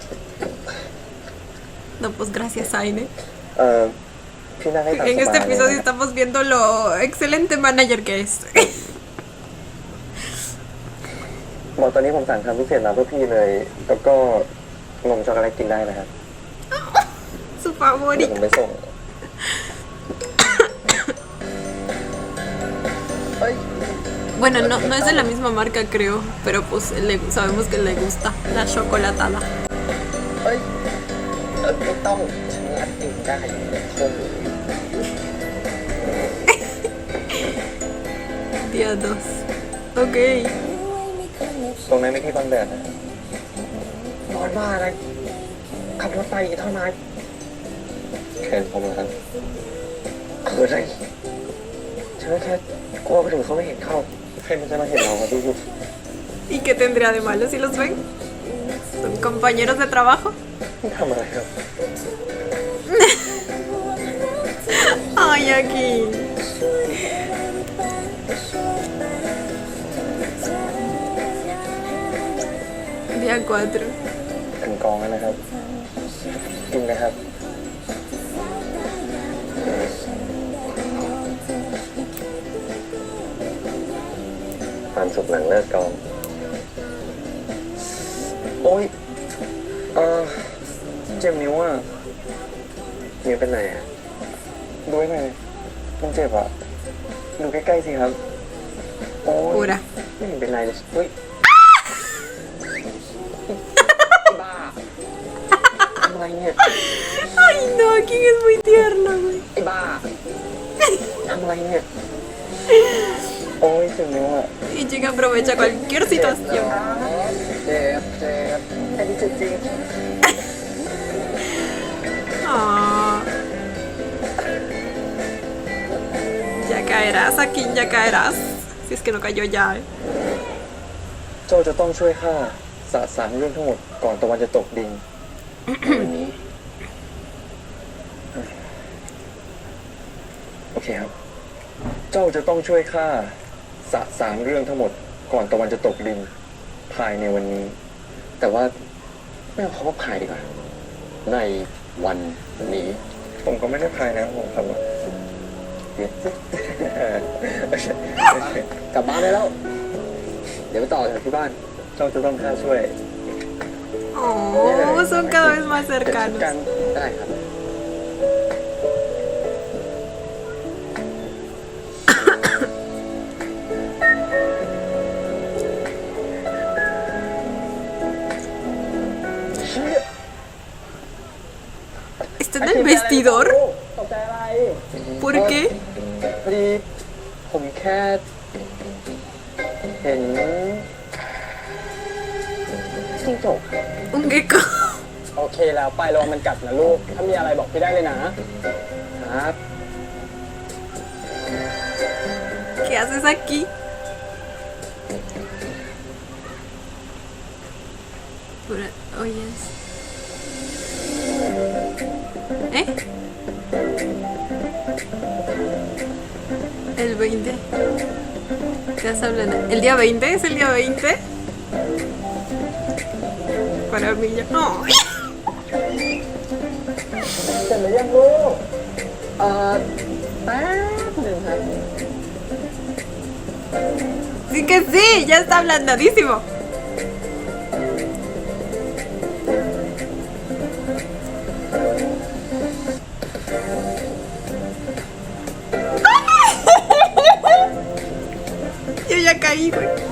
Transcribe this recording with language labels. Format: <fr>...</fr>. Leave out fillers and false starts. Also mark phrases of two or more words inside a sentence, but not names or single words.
<es>No, pues gracias, Aine.</es> <th>พี่นั่งให้ตามสบาย</th> <es>En este episodio estamos viendo lo excelente manager que es.</es> <th>บอกตอนนี้ผมสั่งทำพิเศษมาเพื่อพี่เลย แล้วก็นมช็อกโกแลตกินได้นะครับ</th> <es>Su</es> <th>เดี๋ยวผ</th> <es>favorito.</es> <th>มไปส่ง</th> <es>Bueno, no es de la misma marca, creo. Pero pues sabemos que le gusta la chocolatada.</es> <th>ไม่ต้องฉันรัดเองได้โอ้โห</th> <es>Día 2. Ok.</es> <th>ตรงนั้นไม่ที่บังแดดนะร้อนมากเลยขับรถไปอีกเท่านั้นแขนผมเหรอครับคืออะไรฉันแค่กลัวไปถึงเขาไม่เห็นเข้าใครมันจะมาเห็นเราครับพี่</th> <es>¿Y qué tendría de malo si los ven? ¿Son compañeros de trabajo?</es> <th>ทำอะไรครับ</th> <es>Ay, aquí. Día 4.</es> <th>ถึงกองแล้วนะครับกินนะครับความสุขหลังเลิกกองโอ้ยเจ็บนิ้วอ่ะนิ้วเป็นไรอ่ะดูให้หน่อยมันเจ็บอ่ะดูใกล้ๆสิครับโอ้ย</th> <es>Pura.</es> <th>ไม่เห็นเป็นไรเลยเฮ้ยบ้าทำอะไรเนี่ย</th> <es>Ay, no, aquí es muy tierno, güey.</es> <th>ไอ้บ้าทำอะไรเนี่ยโอ้ยเจ็บนิ้วอ่ะ</th> <es>Y Jin aprovecha cualquier situación.</es> <th>เจ็บไอ้นี่เจ็บจริง Ah.</th> <es>Ya caerás, aquí ya caerás. Si es que no cayó ya,</es> <th>เจ้าจะต้องช่วยข้าสะสางเรื่องทั้งหมดก่อนตะวันจะตกดิน วันนี้ โอเคครับ เจ้าจะต้องช่วยข้าสะสางเรื่องทั้งหมดก่อนตะวันจะตกดินภายในวันนี้ แต่ว่าไม่เอาคำว่าภายดีกว่า ในวันนี้ ผมก็ไม่ได้ภายนะผมครับเดี๋ยว กลับบ้านได้แล้ว เดี๋ยวไปต่อเถอะที่บ้าน เจ้าจะต้องข้าช่วย</th> <es>Oh, son cada vez más</es> <th>กัน</th> <es>cercanos.</es> <th>ได้ครับ</th> <es>¿Está en el vestidor?</es> <th>ตกใจอะไร</th> <es>¿Por qué?</es> <th>พอดีผมแค่เห็นจิ้งจก</th> <es>Un gecko.</es> <th>โอเคแล้วไประวังมันกัดนะลูก ถ้ามีอะไรบอกพี่ได้เลยนะ ครับ</th> <es>¿Qué haces aquí? Oyes. ¿Eh? El 20. ¿Qué estás hablando? ¿El día 20? ¿Es el día 20? Para mí ya. ¡No!</es> <th>เสร็จหรือยังลูกแป๊บหนึ่งครับ</th> <es>Sí que sí, ya está ablandadísimo. Yo ya caí, güey.</es>